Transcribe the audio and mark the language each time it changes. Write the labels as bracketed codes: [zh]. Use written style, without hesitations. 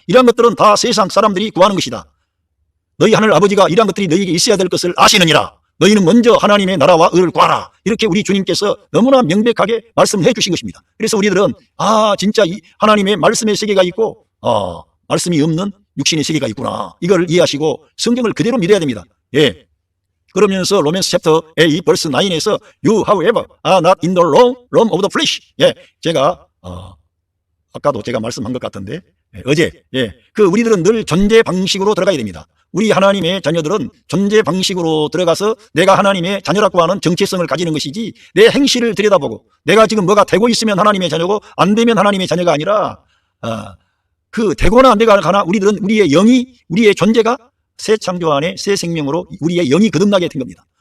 [ko] 이러한 것들은 다 세상 사람들이 구하는 것이다. 너희 하늘 아버지가 이러한 것들이 너희에게 있어야 될 것을 아시느니라. 너희는 먼저 하나님의 나라와 의를 구하라. 이렇게 우리 주님께서 너무나 명백하게 말씀해 주신 것입니다. 그래서 우리들은 진짜 이 하나님의 말씀의 세계가 있고 말씀이 없는 육신의 세계가 있구나. 이걸 이해하시고 성경을 그대로 믿어야 됩니다. 그러면서 로맨스 챕터 8 verse 9에서 [en] You however are not in the realm of the flesh. [ko] 제가 아까도 제가 말씀한 것 같은데 어제 그 우리들은 늘 존재 방식으로 들어가야 됩니다. 우리 하나님의 자녀들은 존재 방식으로 들어가서 내가 하나님의 자녀라고 하는 정체성을 가지는 것이지 내 행실을 들여다보고 내가 지금 뭐가 되고 있으면 하나님의 자녀고 안 되면 하나님의 자녀가 아니라 그 되거나 안 되거나 우리들은 우리의 영이 우리의 존재가 새 창조 안에 새 생명으로 우리의 영이 거듭나게 된 겁니다.